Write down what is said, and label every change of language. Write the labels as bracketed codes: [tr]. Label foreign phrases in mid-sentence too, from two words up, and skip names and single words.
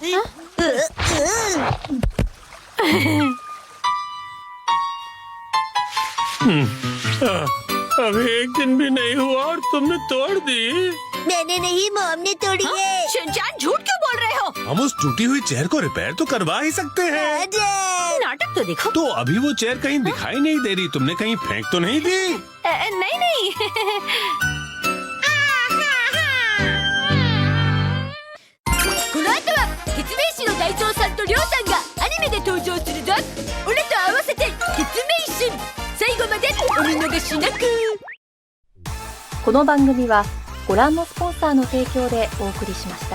[hi] अभी एक दिन भी नहीं हुआ और तुमने तोड़ दी। मैंने नहीं, मॉम ने तोड़ी है। शिनचैन झूठ क्यों बोल रहे हो? हम उस टूटी हुई चेयर को रिपेयर तो करवा ही सकते हैं। नाटक तो देखो। तो अभी वो चेयर कहीं दिखाई नहीं दे रही, तुमने कहीं फेंक तो नहीं दी? नहीं नहीं। [ja] この後はケツメイシの大蔵さんとリョウさんがアニメで登場するぞ。俺と合わせてケツメイシン。最後までお見逃しなく。この番組はご覧のスポンサーの提供でお送りしました。